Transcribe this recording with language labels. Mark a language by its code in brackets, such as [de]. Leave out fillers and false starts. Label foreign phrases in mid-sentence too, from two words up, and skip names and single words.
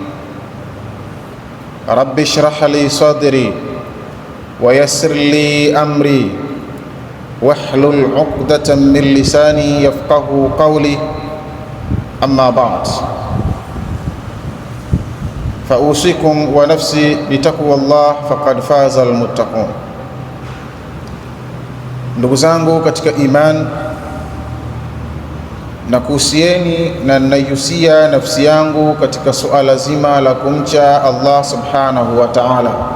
[ar] رب اشرح لي صدري ويسر لي أمري واحلل عقدة من لساني يفقهوا قولي. أما بعد، فأوصيكم ونفسي بتقوى الله فقد فاز المتقون. [sw] Ndugu zangu katika iman, na kuhusieni na naihusia nafsi yangu katika suala zima la kumcha Allah [ar] سبحانه وتعالى.